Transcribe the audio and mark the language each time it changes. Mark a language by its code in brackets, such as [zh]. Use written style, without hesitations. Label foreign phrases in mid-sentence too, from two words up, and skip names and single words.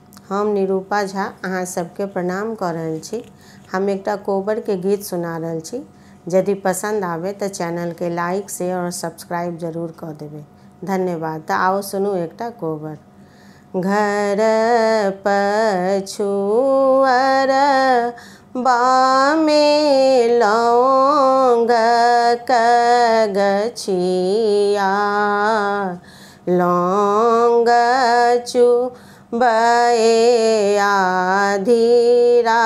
[mai] हम निरूपा झा अहाँ सबके प्रणाम कर रहल छी। हम एकटा कोबर के गीत सुना रहल छी। यदि पसंद आवे तो चैनल के [en] like share [mai] और सब्सक्राइब जरूर कर देवे। धन्यवाद। तो आओ सुनू एकटा कोबर। घर पछुअर बामे लौंग क गछिया, लौंग चुबए आधी